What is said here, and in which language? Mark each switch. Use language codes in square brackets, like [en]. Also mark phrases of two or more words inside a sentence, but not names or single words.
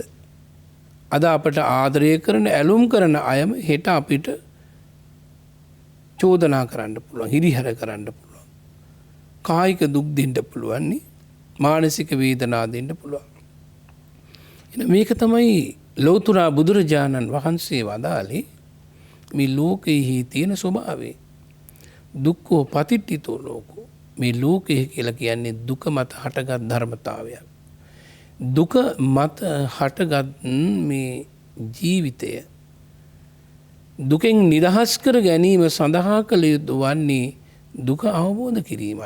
[si] අද අපට ආදරය කරන ඇලුම් කරන අයම හෙට අපිට චෝදනා කරන්න පුළුවන්. හිරිහැර කරන්න පුළුවන්. කායික දුක් දෙන්න පුළුවන් නේ. මානසික වේදනා දෙන්න පුළුවන්. එහෙනම් මේක තමයි ලෞතර බුදුරජාණන් වහන්සේ වදාළේ මේ ලෝකෙහි තියෙන ස්වභාවය. [pi] දුක්ඛෝ පතිට්ඨිතෝ ලෝකෝ. [si] මේ ලෝකය කියලා කියන්නේ දුක මත හටගත් ධර්මතාවයක්. දුක මත හටගත් මේ ජීවිතය දුකෙන් නිදහස් කර ගැනීම සඳහා කළ යුතු වන්නේ දුක අවබෝධ කිරීමයි.